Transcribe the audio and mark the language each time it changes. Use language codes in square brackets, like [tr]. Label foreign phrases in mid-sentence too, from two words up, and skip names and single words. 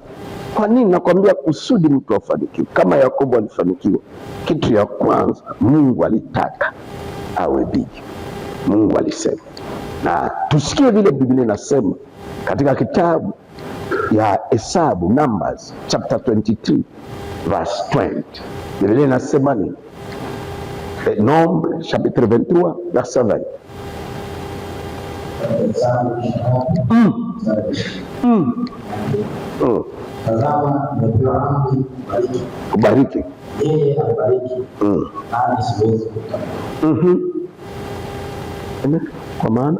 [sw] Kwa nini nakwambia? Kusudi mtu afanikiwe kama Yakobo alifanikiwa. Kitu ya kwanza, Mungu alitaka awe bigi. Mungu alisema, na tusikie vile Biblia inasema katika kitabu ya Hesabu, [en] Numbers chapter 23 verse 20. [sw] Biblia inasema nini? [fr] Nombre chapitre 23 verset 20. [sw] Tazama, nimepewa amri kubariki. Yeye abariki, nami siwezi kukataa. Kwa maana